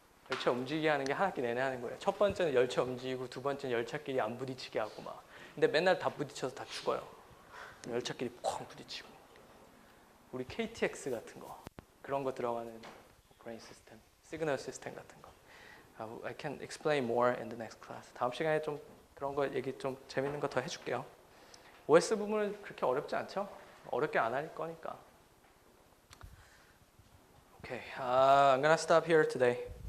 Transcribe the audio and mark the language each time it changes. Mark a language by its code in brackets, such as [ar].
[ko] 열차 움직이게 하는 게 한 학기 내내 하는 거예요. 첫 번째는 열차 움직이고 두 번째는 열차끼리 안 부딪히게 하고 막. 근데 맨날 다 부딪혀서 다 죽어요. 열차끼리 쾅 부딪히고. 우리 KTX 같은 거 그런 거 들어가는 오퍼레이팅 시스템, 시그널 시스템 같은 거. [en] I can explain more in the next class. [ko] 다음 시간에 좀 그런 거 얘기 좀 재밌는 거 더 해줄게요. OS 부분은 그렇게 어렵지 않죠? 어렵게 안 할 거니까. [en] Okay, I'm gonna stop here today.